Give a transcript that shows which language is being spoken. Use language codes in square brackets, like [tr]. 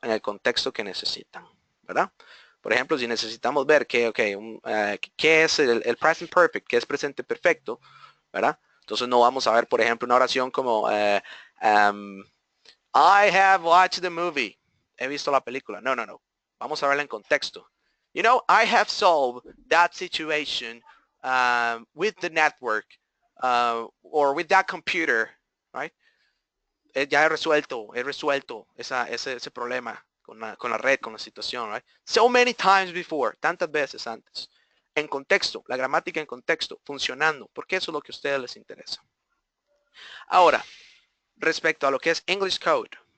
[es] En el contexto que necesitan, ¿verdad? Por ejemplo, si necesitamos ver qué es el present perfect, qué es presente perfecto, ¿verdad? Entonces no vamos a ver, por ejemplo, una oración como [en] I have watched the movie. [es] He visto la película. No, no, no. Vamos a verla en contexto. [en] You know, I have solved that situation with the network or with that computer, right? [es] Ya he resuelto ese problema con la red, con la situación, right? [en] So many times before, [es] tantas veces antes. En contexto, la gramática en contexto, funcionando, porque eso es lo que a ustedes les interesa. Ahora, respecto a lo que es English Code.